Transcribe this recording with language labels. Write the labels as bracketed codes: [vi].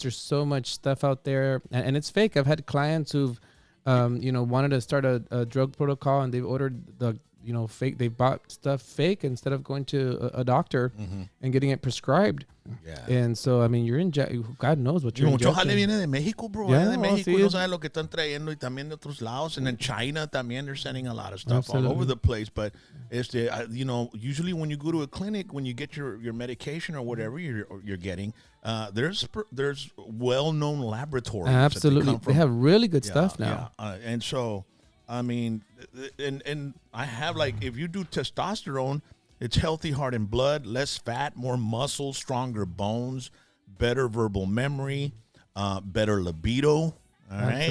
[en] There's so much stuff out there, and it's fake. I've had clients who've, wanted to start a drug protocol, and they've ordered the fake. They bought stuff fake instead of going to a doctor and getting it prescribed. Yeah. And so, I mean, you're God knows what you're injecting. [es] Mucho jale viene de México, bro. [en] Yeah, [es] de México, sí. no sabe lo que están trayendo, y también de otros lados. [en] And then China también, they're sending a lot of stuff all over the place. But, usually when you go to a clinic, when you get your medication or whatever you're getting, there's well-known laboratories. Absolutely. They have really good stuff now. Yeah. And so, I mean, and I have, like, if you do testosterone, it's healthy heart and blood, less fat, more muscle, stronger bones, better verbal memory, better libido, all right?